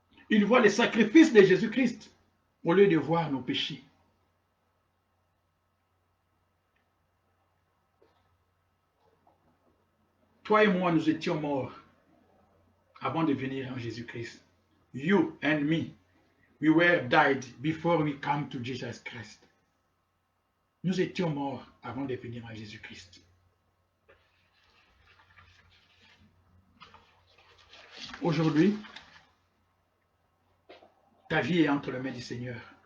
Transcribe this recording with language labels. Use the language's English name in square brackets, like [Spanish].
[French] Il voit les sacrifices de Jésus-Christ au lieu de voir nos péchés. Toi et moi, nous étions morts avant de venir en Jésus-Christ. [English] You and me, we were died before we come to Jesus Christ. [French] Nous étions morts avant de venir en Jésus-Christ. Aujourd'hui, ta vie est entre les mains du Seigneur.